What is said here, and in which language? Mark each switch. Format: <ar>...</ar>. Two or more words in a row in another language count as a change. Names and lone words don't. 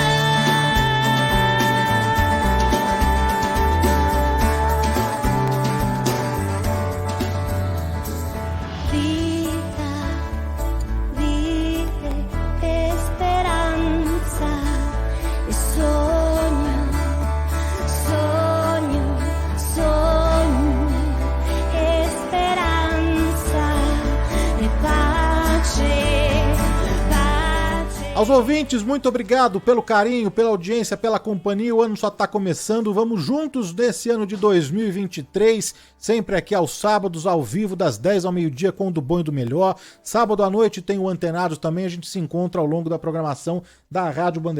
<it>Vita, vite e speranza e sogno, sogno, sogno e speranza e pace, pace.</it> <pt>Aos ouvintes, muito obrigado pelo carinho, pela audiência, pela companhia. O ano só está começando. Vamos juntos desse ano de 2023, sempre aqui aos sábados, ao vivo, das 10 ao meio-dia, com o do bom e do melhor. Sábado à noite tem o Antenados também. A gente se encontra ao longo da programação da Rádio Bandeirantes.</pt>